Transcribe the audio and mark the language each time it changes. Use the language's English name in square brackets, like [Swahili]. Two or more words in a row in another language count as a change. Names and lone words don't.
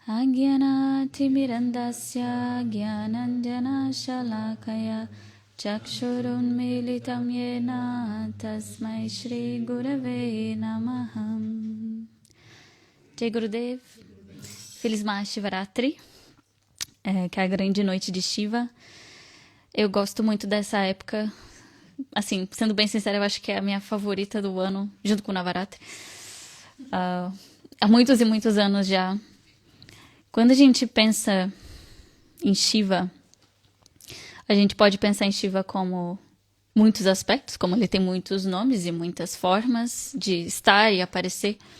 [Sanskrit] Anjanatimirandasya Gyananjana Shalakaya Chakshurunmilitam Yena Tasmai Shri Gurave Namaham. Jai Gurudev, [Portuguese] Feliz Mahashivaratri, que é a grande noite de Shiva. Eu gosto muito dessa época, assim, sendo bem sincera, eu acho que é a minha favorita do ano, junto com o Navaratri. Há muitos e muitos anos já. Quando a gente pensa em Shiva, a gente pode pensar em Shiva como muitos aspectos, como ele tem muitos nomes e muitas formas de estar e aparecer.